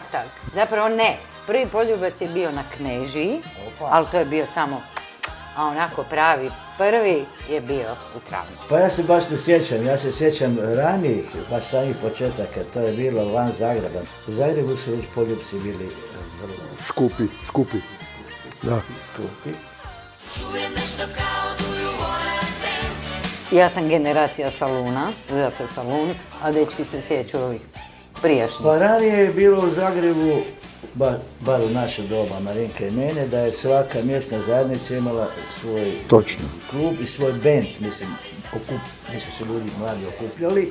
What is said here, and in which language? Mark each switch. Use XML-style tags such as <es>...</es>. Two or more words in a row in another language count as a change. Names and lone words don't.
<hr>Zapravo ne, prvi poljubac je bio na Knežiji, ali to je bio samo, a onako pravi prvi je bio u travnju. Pa ja se baš ne sjećam, ja se sjećam ranijih, baš samih početaka, to je bilo van Zagreba. U Zagrebu su već poljubci bili vrlo Skupi. Da. skupi. Čujem nešto kao</hr> <en>do you wanna dance.</en> <hr>Ja sam generacija saluna, zato je salun, a dečki se sjeću ovih prijašnjih. Pa ranije je bilo u Zagrebu, bar u naše doba, Marinka i mene, da je svaka mjesna zajednica imala svoj Točno. klub i svoj bend, mislim, gdje su se ljudi mladi okupljali.</hr>